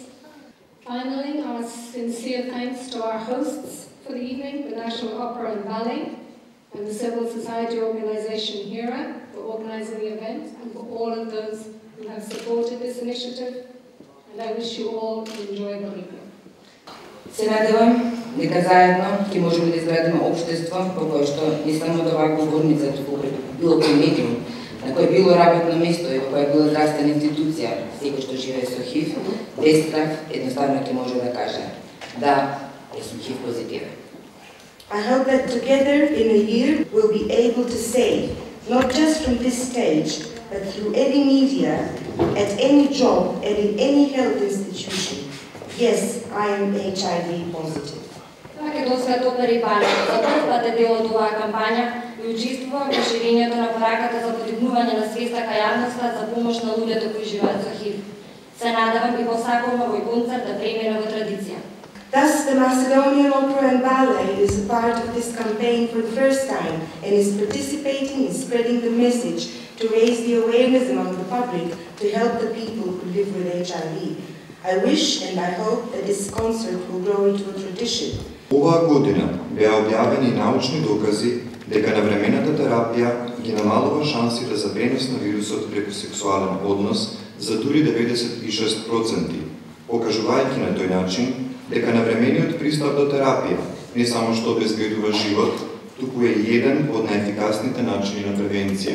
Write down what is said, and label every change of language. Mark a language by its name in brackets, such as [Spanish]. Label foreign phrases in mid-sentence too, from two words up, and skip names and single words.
[English] Finally, our sincere thanks to our hosts for the evening, the National Opera and Ballet, and the civil society organisation HERA for organising the event, and for all of those who have supported this initiative. And I wish you all an enjoyable evening. [Macedonian] Се надевам дека заедно ќе можеме да изградиме општество во кое што не само да вака говорница, туку преку било кој медиум, на кој било работно место и во која било здравствена институција, секој што живее со ХИВ, без страх едноставно ќе може да каже да, јас сум ХИВ позитивен. [English] I hope that together in a year we'll be able to say, not just from this stage, but through any media, at any job, and in any health institution, yes, I am HIV positive. [Macedonian] Тоа ќе досвет опери Бања. За прв пат е дел од оваа кампања и учествувам во ширењето на пораката за подигнување на свеста кај јавноста за помош на луѓето кои живеат со ХИВ. Се надевам и во сакам овој концерт да премине во традиција. [English] Thus, the Macedonian Opera and Ballet is a part of this campaign for the first time and is participating in spreading the message to raise the awareness among the public to help the people who live with HIV. I wish and I hope that this concert will grow into a tradition. [Macedonian] Оваа година беа објавени научни докази дека навремената терапија ги намалува шанси за пренос на вирусот преку сексуален однос за дури 96%, покажувајќи на тој начин дека навремениот пристап до терапија не само што обезбедува живот, туку е еден од најефикасните начини на превенција.